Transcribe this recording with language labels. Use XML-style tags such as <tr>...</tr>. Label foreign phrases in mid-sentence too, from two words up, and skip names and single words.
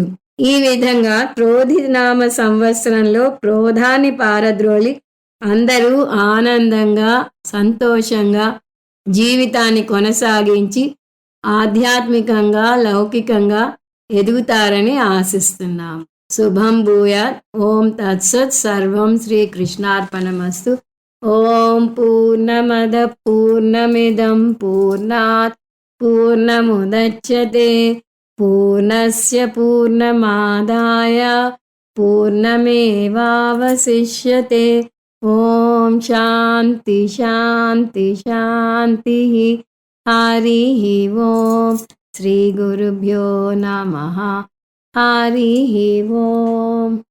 <te>ఈ విధంగా క్రోధినామ సంవత్సరంలో క్రోధాన్ని పారద్రోలి అందరూ ఆనందంగా సంతోషంగా జీవితాన్ని కొనసాగించి ఆధ్యాత్మికంగా లౌకికంగా ఎదుగుతారని ఆశిస్తున్నాము.</te> <sa>శుభం భూయాత్. ఓం తత్సత్. సర్వం శ్రీకృష్ణార్పణమస్తు. ఓం పూర్ణమద పూర్ణమిదం పూర్ణాత్ పూర్ణముదచ్యతే పూర్ణస్య పూర్ణమాదాయ పూర్ణమేవావశిష్యతే. ఓం శాంతి శాంతి శాంతి. హరి ఓం. శ్రీ గురుభ్యో నమః. హరి ఓం.</sa>